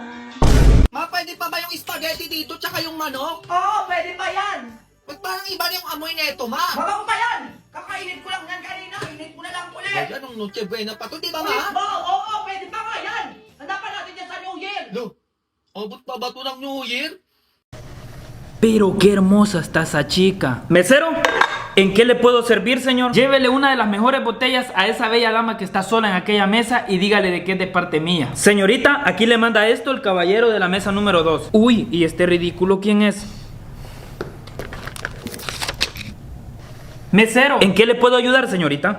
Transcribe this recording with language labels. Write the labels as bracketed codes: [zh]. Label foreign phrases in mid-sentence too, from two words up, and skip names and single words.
[tl] Ma, pwede pa ba yung spaghetti dito tsaka yung manok? Oo, pwede pa yan. Ba't parang iba na yung amoy neto, ma? Mabago pa yan! Kakainin ko lang yan kanina, init mo na lang ulit. Yan ang Noche Buena pa to, di ba, Ulit ma? mo? Oo, pwede pa nga yan. Handa pa natin yan sa New Year. Lo, abot pa ba to ng New Year? [es] Pero qué hermosa está esa chica. Mesero, ¿en qué le puedo servir, señor? Llévele una de las mejores botellas a esa bella dama que está sola en aquella mesa y dígale de qué es de parte mía. Señorita, aquí le manda esto el caballero de la mesa número 2. Uy, ¿y este ridículo quién es? Mesero, ¿en qué le puedo ayudar, señorita?